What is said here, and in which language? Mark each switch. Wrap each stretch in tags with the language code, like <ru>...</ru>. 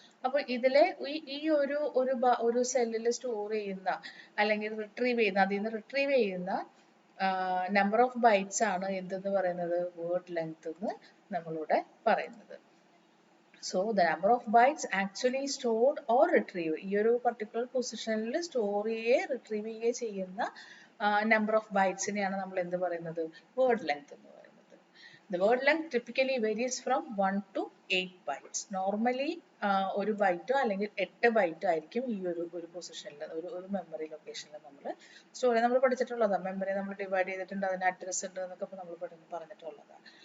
<ml>അപ്പോൾ ഇതിലെ ഈ ഒരു സെല്ലിൽ സ്റ്റോർ ചെയ്യുന്ന അല്ലെങ്കിൽ റിട്രീവ് ചെയ്യുന്ന അതിൽ നിന്ന് റിട്രീവ് ചെയ്യുന്ന നമ്പർ ഓഫ് ബൈറ്റ്സ് ആണ് എന്തെന്ന് പറയുന്നത് വേർഡ് ലെങ്ത് എന്ന് നമ്മളിവിടെ പറയുന്നത്.</ml> <en>so the number of bytes actually stored or retrieve</en> <ml>ഈ ഒരു പർട്ടിക്കുലർ പൊസിഷനിൽ സ്റ്റോർ ചെയ്യുകയോ റിട്രീവ് ചെയ്യുകയോ ചെയ്യുന്ന നമ്പർ ഓഫ് ബൈറ്റ്സിനെയാണ് നമ്മൾ എന്ത് പറയുന്നത് വേർഡ് ലെങ്ത് എന്ന് പറയുന്നത്.</ml> <en>The word length typically varies from 1 to 8 bytes.</en> <ml>Normally ഒരു ബൈറ്റോ അല്ലെങ്കിൽ 8 ബൈറ്റോ ആയിരിക്കും ഈ ഒരു പൊസിഷനിൽ ഒരു മെമ്മറി ലൊക്കേഷനിൽ നമ്മൾ പഠിച്ചിട്ടുള്ളതാണ്. മെമ്മറി നമ്മൾ ഡിവൈഡ് ചെയ്തിട്ടുണ്ട്, അതിന് അഡ്രസ് ഉണ്ട് എന്നൊക്കെ നമ്മൾ പറഞ്ഞിട്ടുള്ളതാണ്.</ml>